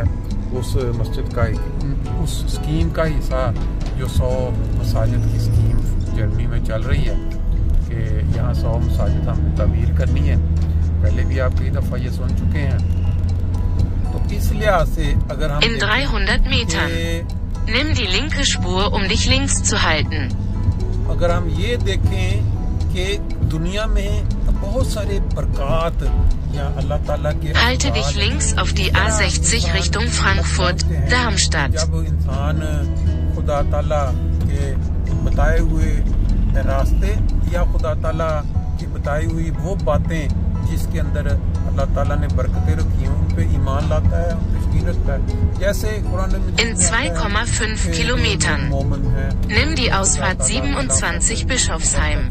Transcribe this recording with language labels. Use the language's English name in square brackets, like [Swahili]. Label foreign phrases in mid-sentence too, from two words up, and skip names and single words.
[Urdu] اس مسجد کا اس اسکیم کا حصہ جو 100 مساجد کی اسکیم جرمنی میں چل رہی ہے کہ یہاں 100 مساجد ہم نے تعمیر کرنی ہے. پہلے بھی آپ کئی دفعہ یہ سن چکے ہیں. تو اس لحاظ سے اگر ہم [German] In 300 Metern nimm die linke Spur, um dich links zu halten. [Urdu] اگر ہم یہ دیکھیں کہ دنیا میں بہت سارے برکات یا اللہ تعالیٰ کے [German] Halte dich links auf die A60 Richtung Frankfurt, Darmstadt. [Urdu] جب انسان خدا تعالیٰ کے بتائے ہوئے راستے یا خدا تعالیٰ کی بتائی ہوئی وہ باتیں جس کے اندر اللہ تعالیٰ نے برکتیں رکھی ہیں، ان پہ ایمان لاتا ہے، ان پہ یقین رکھتا ہے. جیسے قرآن میں [German] In 2,5 Kilometern nimm die Ausfahrt 27 Bischofsheim.